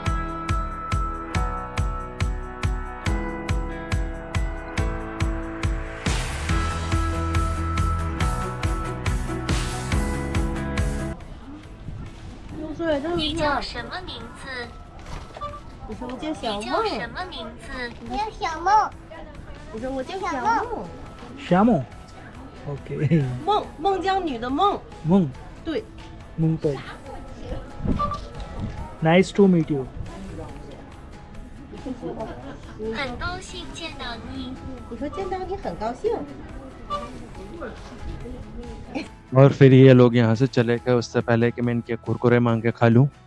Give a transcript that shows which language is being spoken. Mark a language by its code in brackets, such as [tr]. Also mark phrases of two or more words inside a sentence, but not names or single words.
[zh] 你叫什么名字？你说我叫小你叫梦，什么名字？我叫小梦，你说我叫小梦， [hi] श्यामो ओके [zh] 孟孟姜女的孟， [hi] मुंग [zh] 对， [en] मुंग तो nice to meet you [zh] 很高兴见到你。你说见到你很高兴。 [hi] और फिर ये लोग यहाँ से चले गए उससे पहले कि मैं इनके कुरकुरे मांग के खा लूँ।